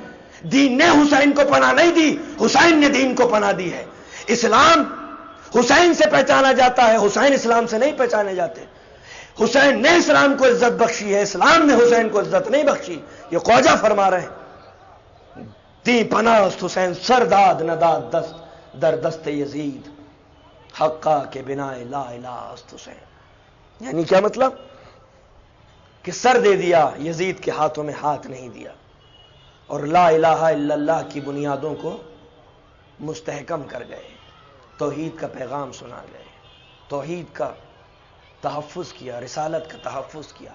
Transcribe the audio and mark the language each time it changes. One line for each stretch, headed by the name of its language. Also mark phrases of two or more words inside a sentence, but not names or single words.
Urdu: دین نے حسین کو پناہ نہیں دی، حسین نے دین کو پناہ دی ہے۔ اسلام حسین سے پہچانا جاتا ہے، حسین اسلام سے نہیں پہچانے جاتے۔ حسین نے اسلام کو عزت بخشی ہے، اسلام نے حسین کو عزت نہیں بخشی۔ یہ خواجہ فرما رہے ہیں
Persian: دی پناہ است حسین، سرداد نداد دست در دست یزید، حقا کے بنا لا الہ است حسین۔
Urdu: یعنی کیا مطلب؟ کہ سر دے دیا، یزید کے ہاتھوں میں ہاتھ نہیں دیا، اور
Arabic: لا الہ الا اللہ
Urdu: کی بنیادوں کو مستحکم کر گئے، توحید کا پیغام سنا گئے، توحید کا تحفظ کیا، رسالت کا تحفظ کیا۔